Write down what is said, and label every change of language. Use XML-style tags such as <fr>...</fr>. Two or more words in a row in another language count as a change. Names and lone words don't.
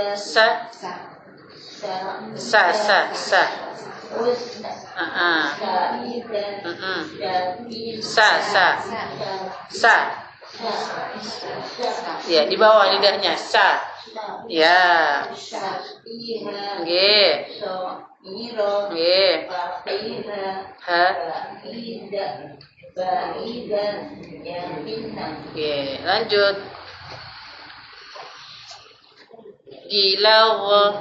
<ar>Sa. Sa. Us, Sa'ida, Sa. Ya,</ar> <id>di bawah lidahnya.</id> <ar>Sa.</ar> <id>Ya.</id> <ar>Safiha,</ar> <id>Nggih.</id> <ar>Soghiro,</ar> <id>Nggih.</id> <ar>Faqiha, Ha. بعيدة، يقينا.</ar> <id>Oke, lanjut. Gilagh.</id>